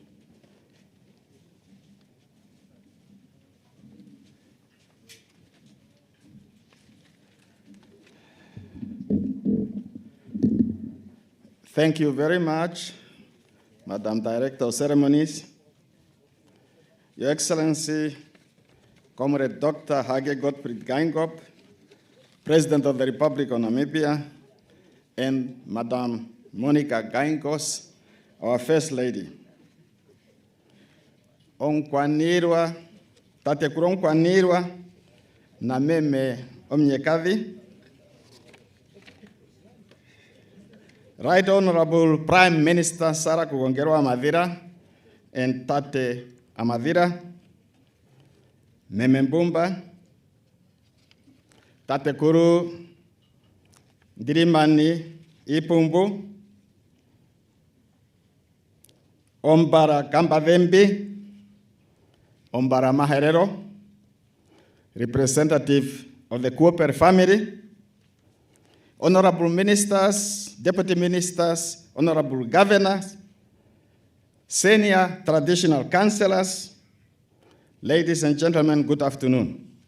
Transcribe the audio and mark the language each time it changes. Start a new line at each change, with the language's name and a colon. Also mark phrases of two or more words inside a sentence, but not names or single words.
English: Thank you very much, Madam Director of Ceremonies, Your Excellency, Comrade Dr. Hage Gottfried Geingob, President of the Republic of Namibia, and Madam Monica Geinkos, our First Lady.
Ndonga: Onkwanirwa, tate kuronkwanirwa, na meme omnyekavi.
English: Right Honorable Prime Minister Sarah Kugongerwa Amadhira and Tate Amadhira, Meme Mbumba, Tate Kuru Dirimani Ipumbu, Ombara Kambavembi, Ombara Maherero, representative of the Cooper family, honorable ministers, deputy ministers, honorable governors, senior traditional councillors, ladies and gentlemen, good afternoon.